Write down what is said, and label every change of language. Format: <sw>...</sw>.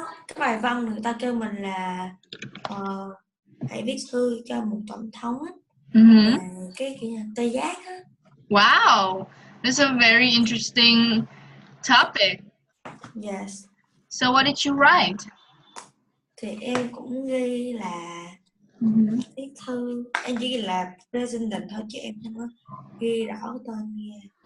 <vi>Cái bài văn người ta kêu mình là hãy viết thư cho một tổng thống á. Và cái tê giác á.</vi> <en>Wow, that's a very interesting topic. Yes. So what did you write?</en> <vi>Thì em cũng ghi là viết thư. Em chỉ ghi là president thôi chứ em không có ghi rõ cái tên nghe.</vi>